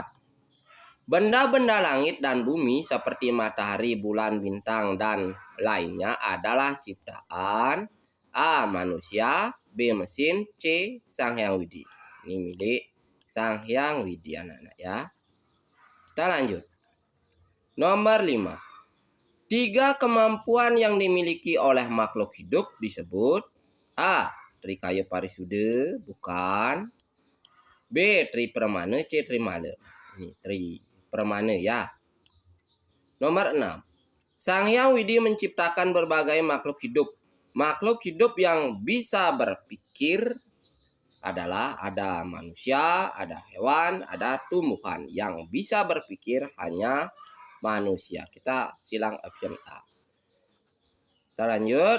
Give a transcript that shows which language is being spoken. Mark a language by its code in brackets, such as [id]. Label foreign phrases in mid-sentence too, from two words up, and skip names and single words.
[id] Benda-benda langit dan bumi seperti matahari, bulan, bintang, dan lainnya adalah ciptaan A. manusia, B. mesin, C. Sang Hyang Widi. Ini milik Sang Hyang Widi anak-anak ya. Kita lanjut. Nomor 5. 3 kemampuan yang dimiliki oleh makhluk hidup disebut A. Trikaya Parisuda, bukan. B. Tri Permana, C. Trimala. Ini Tri Permana ya. Nomor 6. Sang Hyang Widi menciptakan berbagai makhluk hidup. Makhluk hidup yang bisa berpikir adalah ada manusia, ada hewan, ada tumbuhan. Yang bisa berpikir hanya manusia. Kita silang option A. Kita lanjut.